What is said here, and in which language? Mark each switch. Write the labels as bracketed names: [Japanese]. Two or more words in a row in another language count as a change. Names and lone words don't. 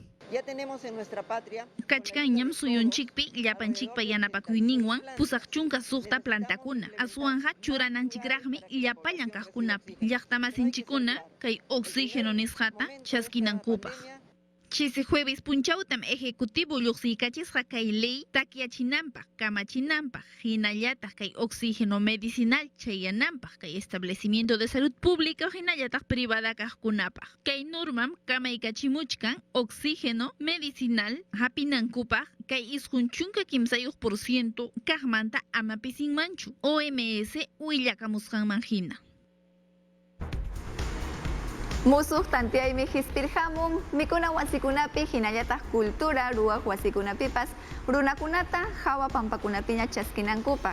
[Quechua] Kachkanñam suyunchikpi llapanchikpa yanapakuyninwan pusaq chunka suqta plantakuna aswanja churananchikraqmi llapallan kaqkunapi llaqtamasinchikuna kay oxígeno nisqata chaskinankupaq. Chisi jueves punchawtam ejecutivo lluqsiykachisqa kay ley takyachinanpaq, kamachinanpaq, hinallataq kay [Spanish] oxígeno medicinal [Quechua] chayananpaq kay [Spanish] establecimiento de salud pública [Quechua] hinallataq privada kaqkunapaq. Kay normam kamaykachimuchkan [Spanish] oxígeno medicinal [Quechua] hapinankupaq kay isqun chunka kimsayuq % kaqmanta amapisinmanchu OMS willakamusqanman hina. Musuq tantiaymi hisp'irqamun mikuna wasikunapi hinallataq cultura ruwaq wasikunapipas runakunata hawa pampakunapiña chaskinankupaq.